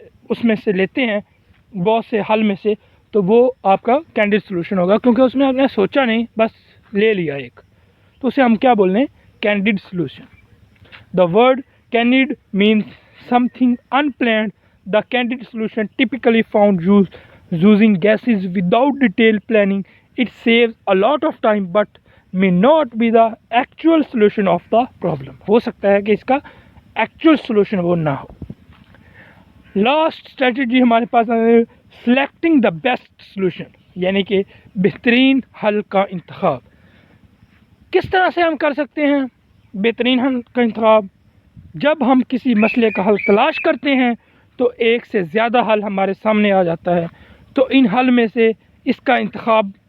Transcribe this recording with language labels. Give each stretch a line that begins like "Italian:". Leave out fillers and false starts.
Urdu: اس میں سے لیتے ہیں، بہت سے حل میں سے، تو وہ آپ کا کینڈیڈ سولوشن ہوگا، کیونکہ اس میں آپ نے سوچا نہیں، بس لے لیا ایک، تو اسے ہم کیا بول رہے ہیں، candid solution.
English: The word candid means something unplanned. The candid solution typically found using guesses without detailed planning. It saves a lot of time but may not be the actual solution of the problem.
Urdu: ہو سکتا ہے کہ اس کا actual solution وہ نہ ہو۔ Last strategy ہمارے پاس ہے selecting the best solution, یعنی کہ بہترین حل کا انتخاب۔ کس طرح سے ہم کر سکتے ہیں بہترین حل کا انتخاب؟ جب ہم کسی مسئلے کا حل تلاش کرتے ہیں تو ایک سے زیادہ حل ہمارے سامنے آ جاتا ہے، تو ان حل میں سے اس کا انتخاب